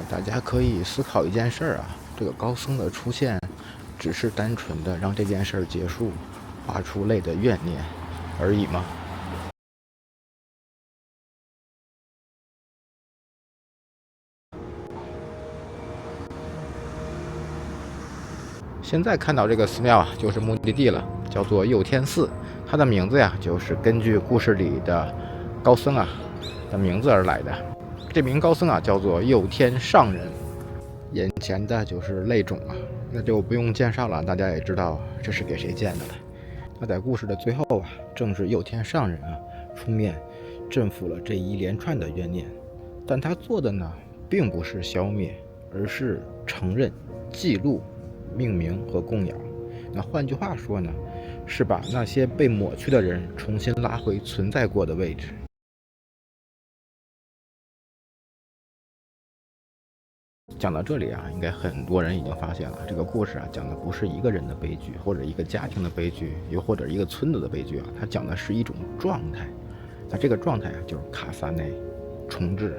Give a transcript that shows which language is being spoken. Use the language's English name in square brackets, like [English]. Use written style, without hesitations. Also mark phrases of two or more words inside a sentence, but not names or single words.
[Chinese] 大家可以思考一件事啊，這個高僧的出現，只是單純的讓這件事結束，畫出淚的怨念而已嗎？現在看到這個寺廟啊，就是目的地了，叫做祐天寺。它的名字呀，就是根據故事裡的高僧啊的名字而來的。這名高僧啊，叫做祐天上人。眼前的就是淚冢啊，那就不用介紹了，大家也知道這是給誰建的了。那在故事的最後啊，正是祐天上人啊出面鎮撫了這一連串的怨念，但他做的呢，並不是消滅，而是承認、記錄、命名和供養。那換句話說呢，是把那些被抹去的人重新拉回存在過的位置。講到這裡啊，應該很多人已經發現了，這個故事啊講的不是一個人的悲劇，或者一個家庭的悲劇，又或者一個村子的悲劇啊，它講的是一種狀態。那這個狀態啊，就是卡薩內重置。